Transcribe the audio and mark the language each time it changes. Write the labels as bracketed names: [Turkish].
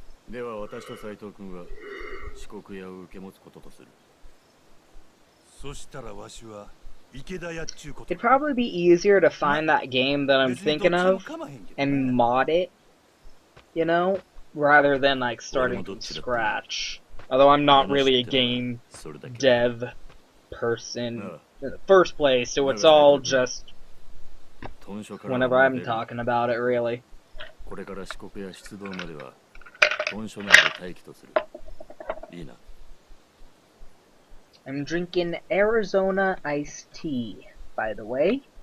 [Japanese] では私と斉藤君は四国屋を受け持つこととする。そしたらわしは池田屋っちゅうこと。 [English] It'd probably be easier to find that game that I'm thinking of and mod it, you know, rather than like starting from scratch. Although I'm not really a game dev person in the first place, so it's all just whenever I'm talking about it, really. [Japanese] これから四国屋出動までは [English] I'm drinking Arizona iced tea, by the way.